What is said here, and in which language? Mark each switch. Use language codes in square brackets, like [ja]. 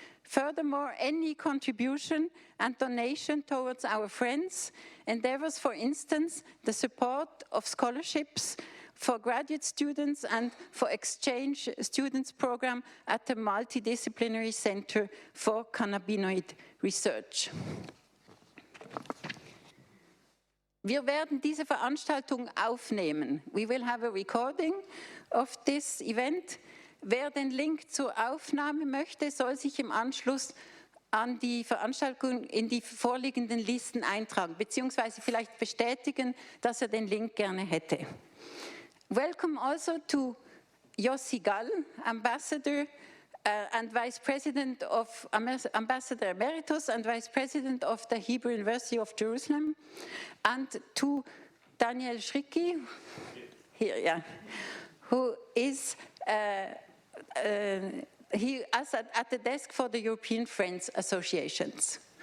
[en] Furthermore, any contribution and donation towards our friends endeavors, for instance, the support of scholarships for graduate students and for exchange students program at the Multidisciplinary Center for Cannabinoid Research. [de] Wir werden diese Veranstaltung aufnehmen. [en] We will have a recording of this event. [de] Wer den Link zur Aufnahme möchte, soll sich im Anschluss an die Veranstaltung in die vorliegenden Listen eintragen, beziehungsweise vielleicht bestätigen, dass er den Link gerne hätte. [en] Welcome also to Yossi Gall, Ambassador and Vice President of Ambassador Emeritus and Vice President of the Hebrew University of Jerusalem, and to Daniel Schricki, here, yeah, who is he is at the desk for the European Friends Associations.